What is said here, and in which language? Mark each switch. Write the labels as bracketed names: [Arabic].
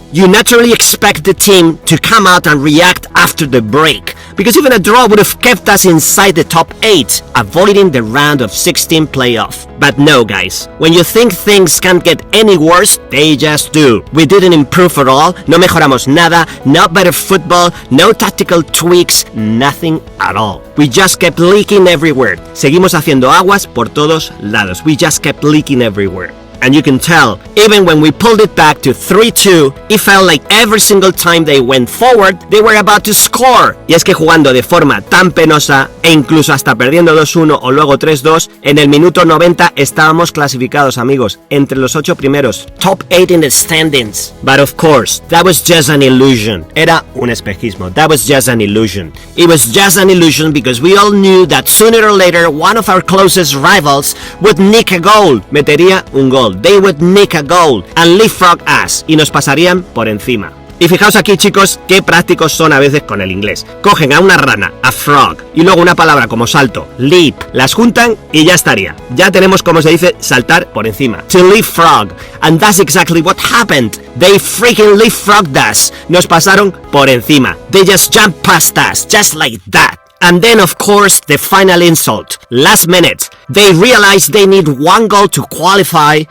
[English] You naturally expect the team to come out and react after the break, because even a draw would have kept us inside the top 8, avoiding the round of 16 playoff. But no, guys, when you think things can't get any worse, they just do. We didn't improve at all, [Spanish] no mejoramos nada, [English] no better football, no tactical tweaks, nothing at all. We just kept leaking everywhere. [Spanish] Seguimos haciendo aguas por todos lados. [English] We just kept leaking everywhere. And you can tell, even when we pulled it back to 3-2, it felt like every single time they went forward, they were about to score. [Spanish] Y es que jugando de forma tan penosa, e incluso hasta perdiendo 2-1 o luego 3-2, en el minuto 90 estábamos clasificados, amigos, entre los 8 primeros, [English] top 8 in the standings. But of course, that was just an illusion. [Spanish] Era un espejismo. [English] That was just an illusion. It was just an illusion because we all knew that sooner or later, one of our closest rivals would nick a goal. [Spanish] Metería un gol. [English] They would nick a goal and leapfrog us, [Spanish] y nos pasarían por encima. Y fijaos aquí, chicos, qué prácticos son a veces con el inglés. Cogen a una rana, a frog, y luego una palabra como salto, leap, las juntan y ya estaría. Ya tenemos, como se dice, saltar por encima. To leapfrog. [English] And that's exactly what happened. They freaking leapfrogged us. [Spanish] Nos pasaron por encima. [English] They just jumped past us, just like that. And then, of course, the final insult. Last minute, they realize they need 1 goal to qualify.